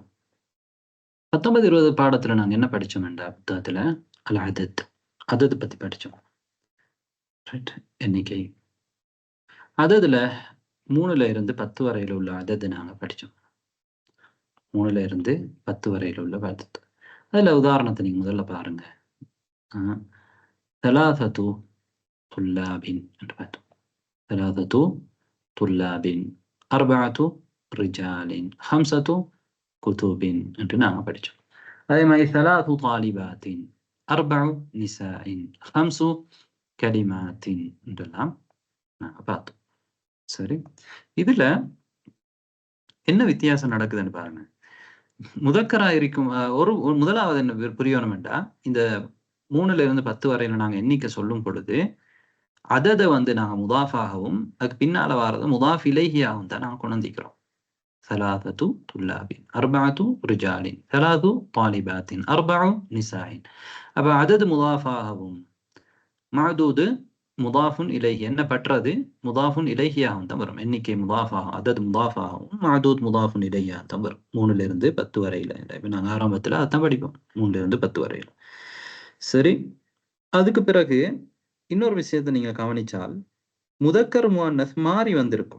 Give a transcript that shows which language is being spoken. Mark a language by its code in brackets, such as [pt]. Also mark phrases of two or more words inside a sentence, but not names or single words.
[ta] 19, 20 பாடத்துல நாங்க என்ன படிச்சோம்டா புத்தகத்துல [ar] العدد, [ta] அதது பத்தி படிச்சோம். ரைட், எண்ணிக்கை. அததுல 3ல இருந்து 10 வரையில உள்ள அதது நாங்க படிச்சோம். 3ல இருந்து 10 வரையில உள்ள அதது. அதுல உதாரணத்தை நீங்க முதல்ல பாருங்க. [ar] ثلاثة طلاب [ta] என்று பார்த்தோம். [ar] ثلاثة طلاب، 4 رجال، 5 كتب [ta] என்று நாங்க படிச்சோம். அதே மாதிரி 3 [ar] طالبات، 4 نساء، 5 كلمات [ta] என்றெல்லாம் நாங்க பார்த்தோம். சரி, இதுல என்ன வித்தியாசம் நடக்குதுன்னு பாருங்க. முதக்கரா இருக்கும் ஒரு முதலாவது என்ன புரியணும்டா, இந்த 3ல இருந்து 10 வரையில நாங்க எண்ணிக்கை சொல்லும் பொழுது அததை நாங்க முதாஃபாகவும் அதுக்கு பின்னால வாரது [ar] مضاف إليه [ta] தான் நாங்க கொண்டிருக்கிறோம். [ar] 3 طلاب، 4 رجال، 3 طالبات، 4 نساء. [ta] அப்ப அதது முதாஃபாகவும் [ar] معدود مضاف إليه [ta] என்ன பற்றது [ar] مضاف إليه [ta] தான் வரும். எண்ணிக்கை முதாஃபாகவும் அதது முதாஃபாகவும் [ar] معدود مضاف إليه [ta] தான் வரும். 3ல இருந்து 10 வரையில. இப்ப நாங்க ஆரம்பத்துல அதான் படிப்போம், 3ல இருந்து 10 வரையில. சரி, அதுக்கு பிறகு இன்னொரு விஷயத்தை நீங்க கவனிச்சால் [ar] مذكر مؤنث [ta] மாறி வந்திருக்கும்.